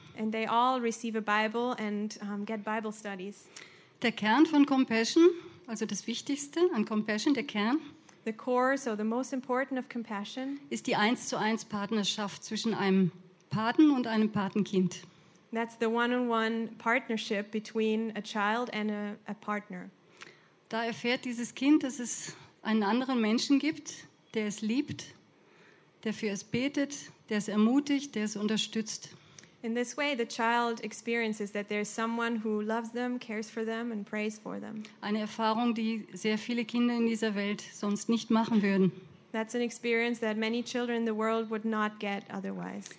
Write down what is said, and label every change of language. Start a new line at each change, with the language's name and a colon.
English: And they all receive a Bible and get Bible studies.
German: Der Kern von Compassion, also das Wichtigste an Compassion, der Kern,
English: the core, so the most important of Compassion,
German: ist die 1:1 Partnerschaft zwischen einem Paten und einem Patenkind.
English: That's the one-on-one partnership between a child and a partner.
German: Da erfährt dieses Kind, dass es einen anderen Menschen gibt, der es liebt, der für es betet, der es ermutigt, der es unterstützt.
English: In this way the child experiences that there's someone who loves them, cares for them and prays for them.
German: Eine Erfahrung, die sehr viele Kinder in dieser Welt sonst nicht machen würden.
English: That's an experience that many children in the world would not get otherwise.